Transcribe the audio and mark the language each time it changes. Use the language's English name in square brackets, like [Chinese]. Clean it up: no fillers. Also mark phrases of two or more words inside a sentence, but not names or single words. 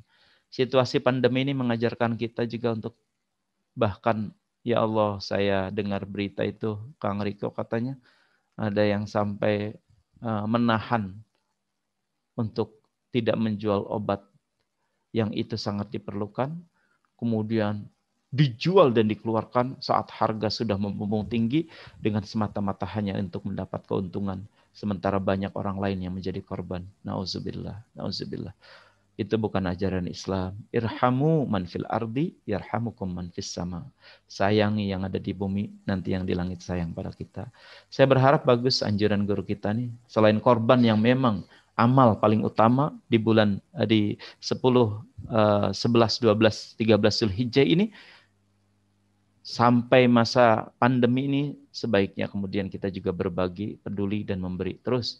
[Indonesian] Situasi pandemi ini mengajarkan kita juga untuk bahkan, [Arabic] يا الله, [Indonesian] saya dengar berita itu, Kang Riko katanya, ada yang sampai menahan untuk tidak menjual obat yang itu sangat diperlukan. Kemudian dijual dan dikeluarkan saat harga sudah membumbung tinggi dengan semata-mata hanya untuk mendapat keuntungan, sementara banyak orang lain yang menjadi korban. [Arabic] نعوذ بالله، نعوذ بالله. [Indonesian] Itu bukan ajaran Islam. [Arabic] ارحموا من في الأرض، يرحمكم من في السماء. [Indonesian] Sayangi yang ada di bumi, nanti yang di langit sayang pada kita. Saya berharap bagus anjuran guru kita nih. Selain korban yang memang amal paling utama di bulan di 10, 11, 12, 13 Zulhijjah ini, sampai masa pandemi ini sebaiknya kemudian kita juga berbagi, peduli dan memberi terus.